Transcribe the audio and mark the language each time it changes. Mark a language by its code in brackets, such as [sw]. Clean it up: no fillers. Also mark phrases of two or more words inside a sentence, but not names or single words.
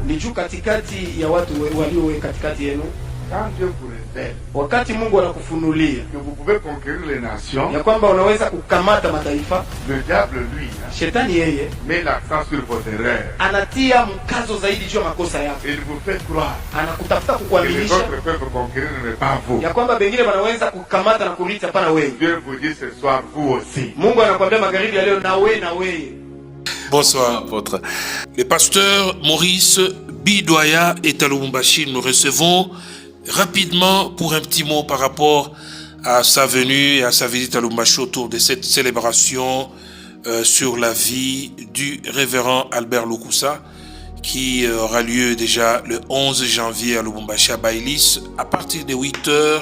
[sw] juu katikati ya watu walio katikati yenu. [fr] Quand Dieu vous révèle [sw] Wakati Mungu anakufunulia [fr] que vous pouvez conquérir les nations, [sw] ya kwamba unaweza kukamata mataifa, [fr] le diable, lui, [sw] shetani yeye [fr] met l'accent sur vos erreurs. [sw] anatia mkazo zaidi juu ya makosa yako. [fr] Il vous fait croire [sw] Anakutafuta [fr] que les [sw] kukuaminisha [fr] autres peuvent conquérir, mais pas vous. [sw] ya kwamba bengine wanaweza kukamata na kuriti, hapana wewe. [fr] Dieu vous dit ce soir, vous aussi. [sw] Mungu anakuambia magharibi ya leo, na wewe. [fr] Bonsoir, apôtre. Le pasteur Maurice Bidoya est à Lubumbashi. Nous recevons rapidement pour un petit mot par rapport à sa venue et à sa visite à Lubumbashi autour de cette célébration sur la vie du révérend Albert Lukusa qui aura lieu déjà le 11 janvier à Lubumbashi à Bailis à partir de 8h.